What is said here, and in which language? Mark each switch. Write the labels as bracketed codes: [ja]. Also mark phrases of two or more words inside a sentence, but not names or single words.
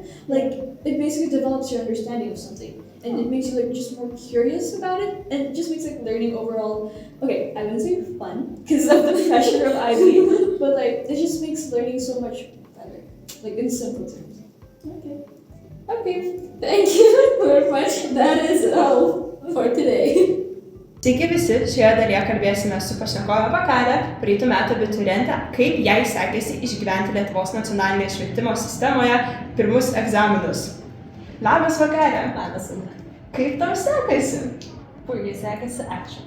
[en] Like it basically develops your understanding of something, and it makes you like just more curious about it, and it just makes like learning overall, okay, I wouldn't say fun because of the pressure of IB, but like it just makes learning so much better, like in simple terms. Okay, thank you very much. That is all for today. [lt] Taigi visi, šioje dalyje kalbėsime su pašnekove Vakarė, praeitų metų abiturientė, kaip jai sekėsi išgyventi Lietuvos nacionalinėje švietimo sistemoje pirmus egzaminus. Labas Vakarė. Labas. Kaip tau sekasi? Puikiai sekasi, ačiū.